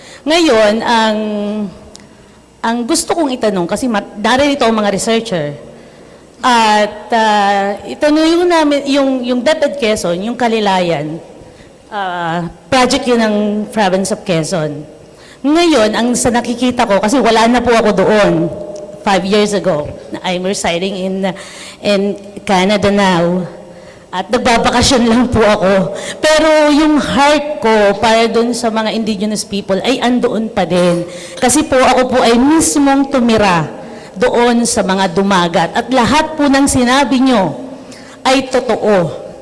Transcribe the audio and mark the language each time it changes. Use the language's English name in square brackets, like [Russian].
[Filipino] Ngayon, ang gusto kong itanong, kasi naririto ang mga researcher, At itinuloy namin yung DepEd Quezon, yung Kalilayan, project yun ng province of Quezon. Ngayon, ang sa nakikita ko, kasi wala na po ako doon 5 [English] years ago. I'm residing in Canada now. [Filipino] At nagbabakasyon lang po ako. Pero yung heart ko para doon sa mga indigenous people ay andoon pa din. Kasi po ako po ay mismong tumira doon sa mga dumagat. At lahat po ng sinabi nyo ay totoo.